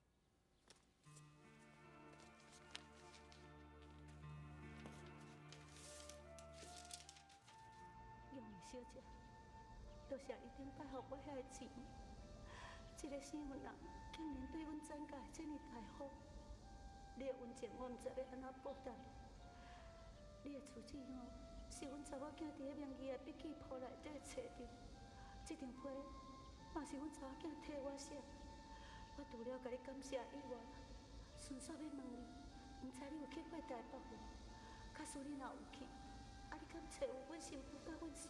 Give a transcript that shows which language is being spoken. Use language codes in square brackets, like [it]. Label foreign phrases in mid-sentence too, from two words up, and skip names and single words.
[nan] 玉梅小姐，多谢你顶摆互我遐个钱，一个省份人竟然对阮展家这么大好，你的恩情我毋知要安怎报答。你的处置吼，是阮查某囝伫咧名义的笔记簿内底找着，这张批嘛是阮查某囝替我写。我除了甲你感谢以外，顺续要问你，毋知你有去过台北无？假使你若有去，啊，你敢找有阮媳妇甲阮孙？